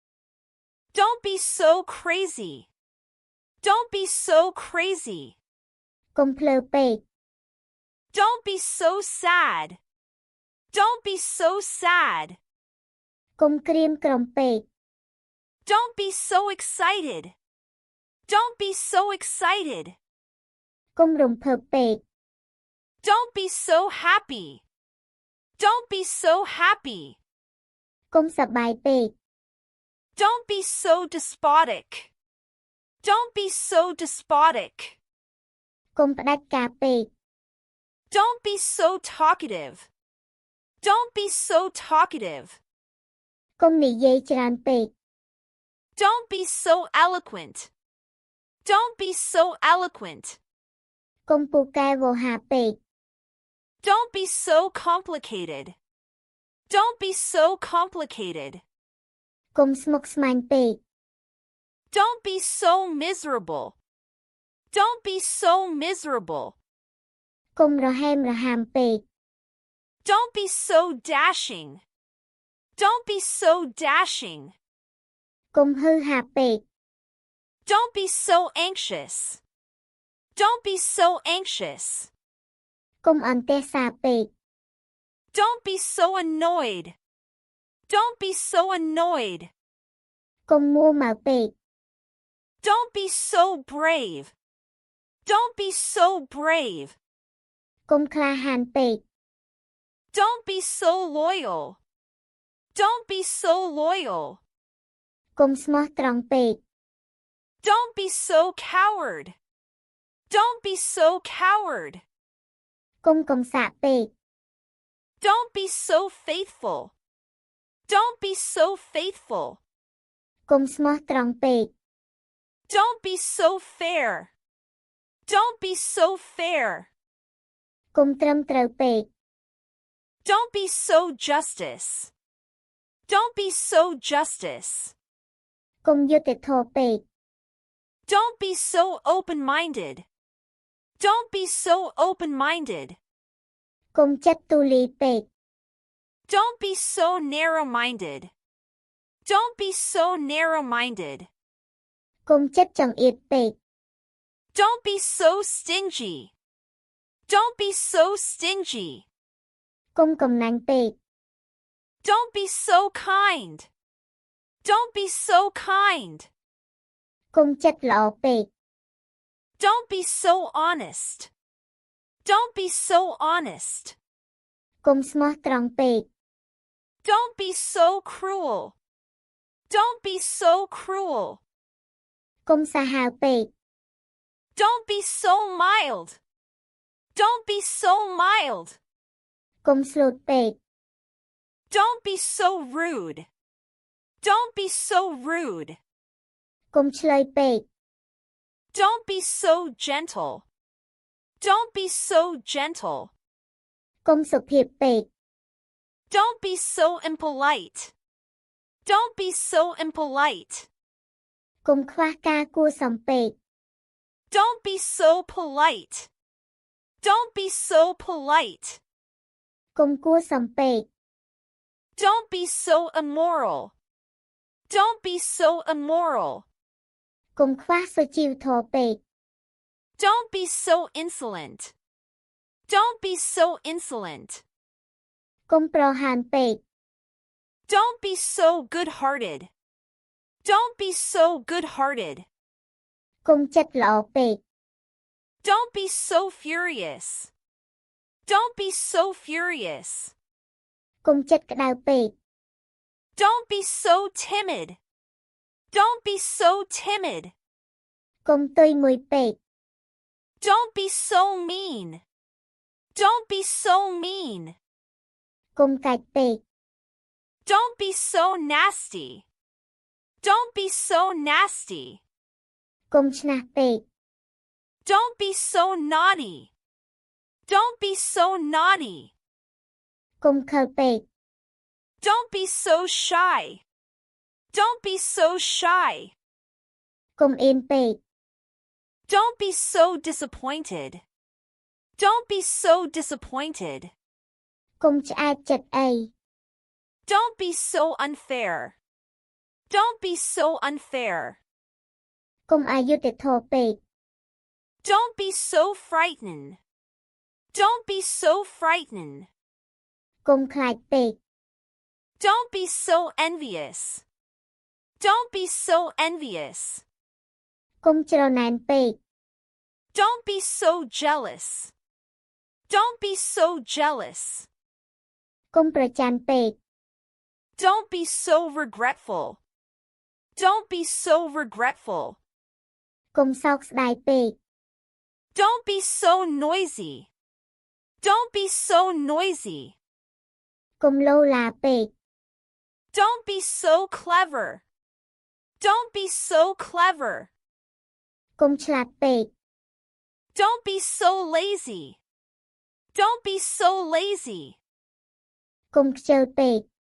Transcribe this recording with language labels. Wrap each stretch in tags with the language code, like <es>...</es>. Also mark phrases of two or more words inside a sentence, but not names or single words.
<en>Don't be so crazy. Don't be so crazy.</en> <km>កុំភ្លើពេក</km> <en>Don't be so sad. Don't be so sad.</en> <km>កុំក្រៀមក្រំពេក</km> <en>Don't be so excited. Don't be so excited.</en> <km>កុំរំភើបពេក</km> <en>Don't be so happy. Don't be so happy.</en> <km>កុំសប្បាយពេក</km> <en>Don't be so despotic. Don't be so despotic.</en> <km>កុំផ្ដាច់ការពេក</km> <en>Don't be so talkative. Don't be so talkative.</en> <km>កុំនិយាយច្រើនពេក</km> <en>Don't be so eloquent. Don't be so eloquent.</en> <km>កុំពូកែវោហាពេក</km> <en>Don't be so complicated. Don't be so complicated.</en> <km>កុំស្មុគស្មាញពេក</km> <en>Don't be so miserable. Don't be so miserable.</en> <km>កុំរហែមរហាមពេក</km> <en>Don't be so dashing. Don't be so dashing.</en> <km>កុំហឺហាពេក</km> <en>Don't be so anxious. Don't be so anxious.</en> <km>កុំអន្ទះសារពេក</km> <en>Don't be so annoyed. Don't be so annoyed.</en> <km>កុំមួម៉ៅពេក</km> <en>Don't be so brave. Don't be so brave.</en> <km>កុំក្លាហានពេក</km> <en>Don't be so loyal. Don't be so loyal.</en> <km>កុំស្មោះត្រង់ពេក</km> <en>Don't be so coward. Don't be so coward.</en> <km>កុំកំសាកពេក</km> <en>Don't be so faithful. Don't be so faithful.</en> <km>កុំស្មោះត្រង់ពេក</km> <en>Don't be so fair. Don't be so fair.</en> <km>កុំត្រឹមត្រូវពេក</km> <en>Don't be so justice. Don't be so justice.</en> <km>កុំយុត្តិធម៌ពេក</km> <en>Don't be so open-minded. Don't be so open-minded.</en> <km>កុំចិត្តទូលាយពេក</km> <en>Don't be so narrow-minded. Don't be so narrow-minded.</en> <km>កុំចិត្តចង្អៀតពេក</km> <en>Don't be so stingy. Don't be so stingy.</en> <km>កុំកំណាញ់ពេក</km> <en>Don't be so kind. Don't be so kind.</en> <km>កុំចិត្តល្អពេក</km> <en>Don't be so honest. Don't be so honest.</en> <km>កុំស្មោះត្រង់ពេក</km> <en>Don't be so cruel. Don't be so cruel.</en> <km>កុំសាហាវពេក</km> <en>Don't be so mild. Don't be so mild.</en> <km>កុំស្លូតពេក</km> <en>Don't be so rude. Don't be so rude.</en> <km>កុំឆ្លើយពេក</km> <en>Don't be so gentle. Don't be so gentle.</en> <km>កុំសុភាពពេក</km> <en>Don't be so impolite. Don't be so impolite.</en> <km>កុំខ្វះការគួរសមពេក</km> <en>Don't be so polite. Don't be so polite.</en> <km>កុំគួរសមពេក</km> <en>Don't be so immoral. Don't be so immoral.</en> <km>កុំខ្វះសុជីវធម៌ពេក</km> <en>Don't be so insolent. Don't be so insolent.</en> <km>កុំប្រហានពេក</km> <en>Don't be so good-hearted. Don't be so good-hearted.</en> <km>កុំចិត្តល្អពេក</km> <en>Don't be so furious. Don't be so furious.</en> <km>កុំចិត្តក្តៅពេក</km> <en>Don't be so timid. Don't be so timid.</en> <km>កុំទុយមួយពេក</km> <en>Don't be so mean. Don't be so mean.</en> <km>កុំកាច់ពេក</km> <en>Don't be so nasty. Don't be so nasty.</en> <km>កុំឆ្នះពេក</km> <en>Don't be so naughty. Don't be so naughty.</en> <km>កុំខឹលពេក</km> <en>Don't be so shy. Don't be so shy.</en> <km>កុំអៀនពេក</km> <en>Don't be so disappointed. Don't be so disappointed.</en> <km>កុំឆ្អែតចិត្តអី</km> <en>Don't be so unfair. Don't be so unfair.</en> <km>កុំអយុត្តិធម៌ពេក</km> <en>Don't be so frightened. Don't be so frightened.</en> <km>កុំខ្លាចពេក</km> <en>Don't be so envious. Don't be so envious.</en> <km>កុំច្រណែនពេក</km> <en>Don't be so jealous. Don't be so jealous.</en> <km>កុំប្រច័ណ្ឌពេក</km> <en>Don't be so regretful. Don't be so regretful.</en> <km>កុំសោកស្ដាយពេក</km> <en>Don't be so noisy. Don't be so noisy.</en> <km>កុំលោឡាពេក</km> <en>Don't be so clever. Don't be so clever.</en> <km>កុំឆ្លាតពេក</km> <en>Don't be so lazy. Don't be so lazy.</en> <km>កុំខ្ជិលពេក</km>